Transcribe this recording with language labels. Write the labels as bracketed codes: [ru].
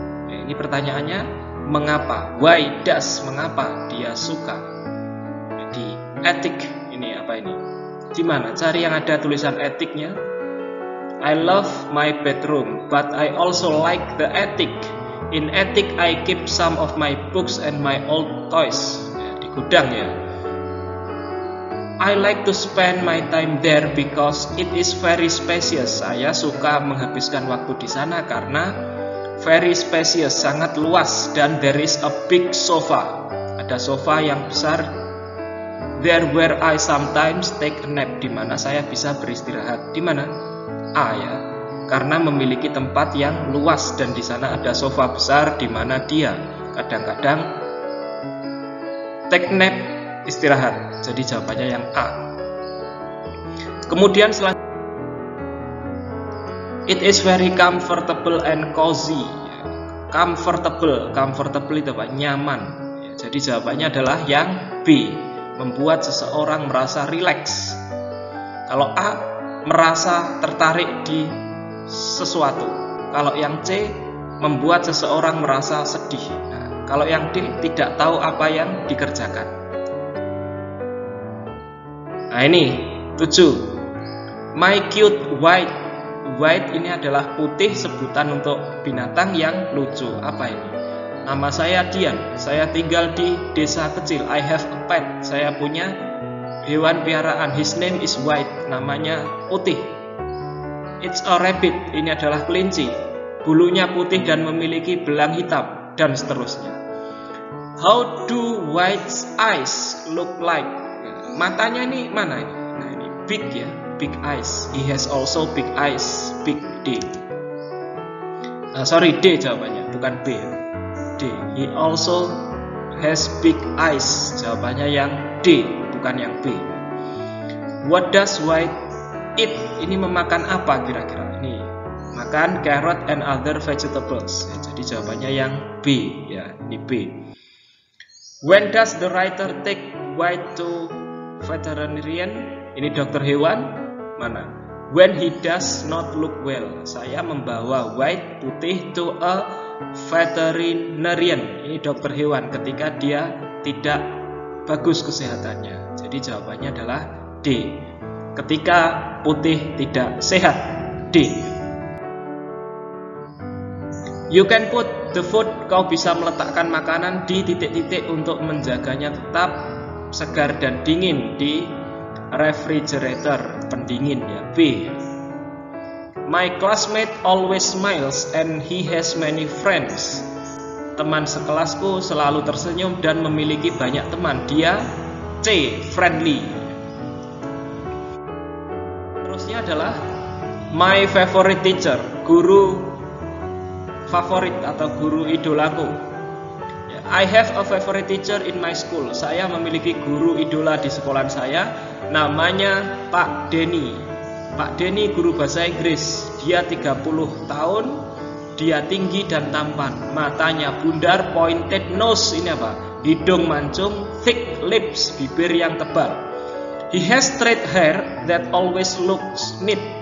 [id] Ya, ini pertanyaannya, mengapa? [en] Why does? [id] Mengapa dia suka di attic? Ini apa ini? Di mana? Cari yang ada tulisan attic-nya. [en] I love my bedroom, but I also like the attic. In attic I keep some of my books and my old toys. [id] Ya, di gudang ya. [en] I like to spend my time there because it is very spacious. [id] Saya suka menghabiskan waktu di sana karena [en] very spacious, [id] sangat luas, dan [en] there is a big sofa. [id] Ada sofa yang besar. [en] There where I sometimes take a nap, [id] di mana saya bisa beristirahat. Di mana? A ya. Karena memiliki tempat yang luas dan di sana ada sofa besar di mana dia kadang-kadang [en] take nap, [id] istirahat. Jadi jawabannya yang A. Kemudian selanjutnya, [en] it is very comfortable and cozy. [id] Comfortable itu apa? Nyaman. Jadi jawabannya adalah yang B. Membuat seseorang merasa rileks. Kalau A, merasa tertarik di sesuatu. Kalau yang C, membuat seseorang merasa sedih. Nah, kalau yang D, tidak tahu apa yang dikerjakan. Nah ini 7. [en] My cute white. [id] White ini adalah putih, sebutan untuk binatang yang lucu. Apa ini? Nama saya Dian. Saya tinggal di desa kecil. [en] I have a pet. [id] Saya punya hewan piaraan. [en] His name is white. [id] Namanya putih. [en] It's a rabbit. [id] Ini adalah kelinci. Bulunya putih dan memiliki belang hitam, dan seterusnya. [en] How do white's eyes look like? [id] Matanya ini mana ini? Nah, ini [en] big ya, big eyes. He has also big eyes, big D. Sorry, [id] D jawabannya, bukan B. D. [en] He also has big eyes. [id] Jawabannya yang D, bukan yang B. [en] What does white eat? [id] Ini memakan apa kira-kira? Ini makan [en] carrot and other vegetables. [id] Ya, jadi jawabannya yang B ya, ini B. [en] When does the writer take White to veterinarian? [id] Ini dokter hewan. Mana? [en] When he does not look well. [id] Saya membawa White putih [en] to a veterinarian. [id] Ini dokter hewan ketika dia tidak bagus kesehatannya. Jadi jawabannya adalah D. Ketika putih tidak sehat. D. [en] You can put the food. [id] Kau bisa meletakkan makanan di titik-titik untuk menjaganya tetap segar dan dingin di refrigerator, pendingin ya, B. [en] My classmate always smiles and he has many friends. [id] Teman sekelasku selalu tersenyum dan memiliki banyak teman. Dia C. Friendly. Terusnya adalah [en] my favorite teacher. [id] Guru favorit atau guru idolaku. [en] I have a favorite teacher in my school. [id] Saya memiliki guru idola di sekolah saya. Namanya Pak Denny. Pak Denny guru bahasa Inggris. Dia 30 tahun. Dia tinggi dan tampan. Matanya bundar, [en] pointed nose. [id] Ini apa? Hidung mancung, [en] thick lips, [id] bibir yang tebal. [en] He has straight hair that always looks neat.